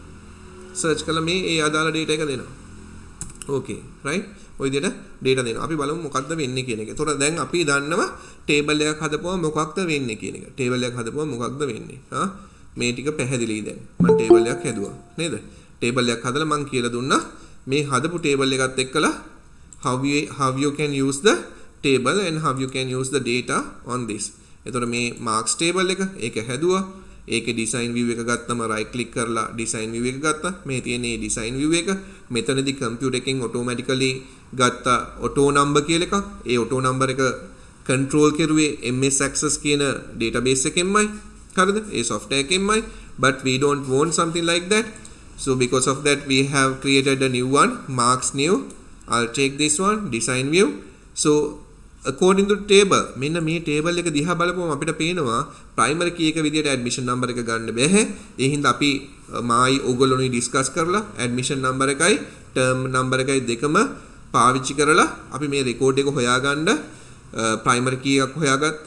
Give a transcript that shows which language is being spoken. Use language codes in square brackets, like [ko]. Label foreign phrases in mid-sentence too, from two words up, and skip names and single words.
[si] search කළා මේ ඒ අදාළ data එක දෙනවා. [en] okay, right? [si] ඔය විදිහට data දෙනවා. අපි බලමු මොකක්ද වෙන්නේ කියන එක. ඒතකොට දැන් අපි දන්නවා table එකක් හදපුවම මොකක්ද වෙන්නේ කියන එක. table එකක් හදපුවම මොකක්ද වෙන්නේ? මේ ටික පැහැදිලියි දැන්. මම table එකක් හැදුවා. නේද? table එකක් හදලා මම කියලා දුන්නා මේ හදපු table එකත් එක්කලා [en] how you can use the table and how you can use the data on this. [si] එතකොට මේ [en] marks table [si] එක ඒක හැදුවා. ඒකේ [en] design view [si] එක ගත්තම [en] right click [si] කරලා [en] design view [si] එක ගත්තා. මේ තියෙන මේ [en] design view [si] එක මෙතනදී computer එකෙන් automatically ගත්ත [en] auto number [si] කියලා එකක්. ඒ [en] auto number [si] එක control කරුවේ MS Access කියන database එකෙන්මයි. හරිද? ඒ software එකෙන්මයි. [en] But we don't want something like that. So because of that we have created a new one, marks new. I'll take this one, design view. So according to table, [si] මෙන්න මේ table එක දිහා බලපුවම අපිට පේනවා [en] primary key [si] එක විදියට [en] admission number [si] එක ගන්න බැහැ. ඒ හින්දා අපි මායි ඔයගොල්ලෝනි discuss කරලා [en] admission number [si] එකයි [en] term number [si] එකයි දෙකම පාවිච්චි කරලා අපි මේ record එක හොයාගන්න [en] primary key [si] එකක් හොයාගත්තා.